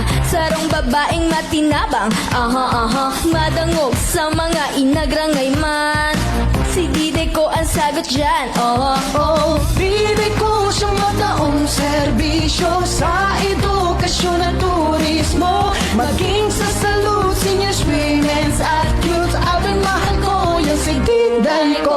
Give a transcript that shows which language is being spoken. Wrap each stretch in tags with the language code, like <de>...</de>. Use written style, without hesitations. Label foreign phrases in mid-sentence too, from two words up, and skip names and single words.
<bik>Sarong babaeng matinabang, madangog sa mga inagrangay man. Si diday ko ang sagot dyan, Diday ko siyang mataong serbisyo sa edukasyon at turismo. Maging sa salud,</bik> <en>seniors, women's at youths.</en> <bik>Abing mahal ko yung si diday ko.</bik>